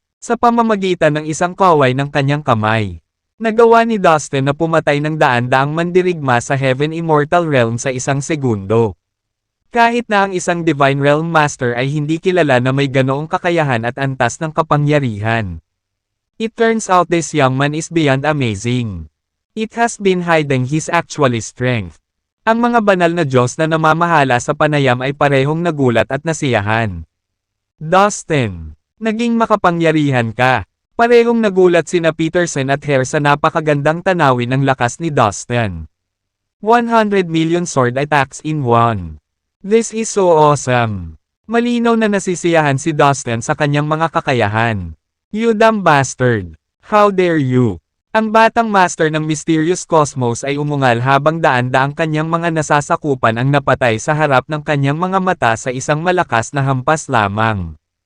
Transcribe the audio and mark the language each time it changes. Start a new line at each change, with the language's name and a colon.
Filipino: sa pamamagitan ng isang kaway ng kanyang kamay. Nagawa ni Dustin na pumatay ng daan-daang mandirigma sa Heaven Immortal Realm sa isang segundo. Kahit na ang isang Divine Realm Master ay hindi kilala na may ganoong kakayahan at antas ng kapangyarihan.
English: It turns out this young man is beyond amazing. It has been hiding his actual strength.
Filipino: Ang mga banal na Diyos na namamahala sa panayam ay parehong nagulat at nasiyahan. Dustin, naging makapangyarihan ka. Parehong nagulat sina Peterson at Hare sa napakagandang tanawin ng lakas ni Dustin.
English: 100 million sword attacks in one. This is so awesome.
Filipino: Malinaw na nasisiyahan si Dustin sa kanyang mga kakayahan.
English: You dumb bastard. How dare you?
Filipino: Ang batang master ng Mysterious Cosmos ay umungal habang daan-daang kanyang mga nasasakupan ang napatay sa harap ng kanyang mga mata sa isang malakas na hampas lamang.